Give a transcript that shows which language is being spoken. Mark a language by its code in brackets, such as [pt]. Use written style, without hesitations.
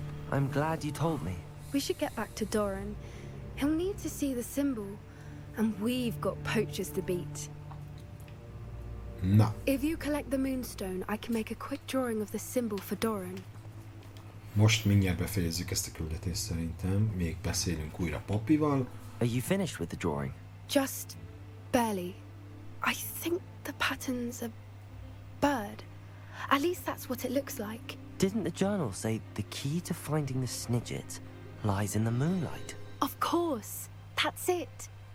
[en] I'm glad you told me. We should get back to Doran. He'll need to see the symbol, and we've got poachers to beat. No. If you collect the moonstone, I can make a quick drawing of the symbol for Doran. [hu] Most mindjárt befejezzük ezt a küldetést szerintem, még beszélünk újra Poppyval. [en] Are you finished with the drawing? Just barely. I think the pattern's a bird. At least that's what it looks like. Didn't the journal say the key to finding the Snidget lies in the moonlight? Of course. That's it.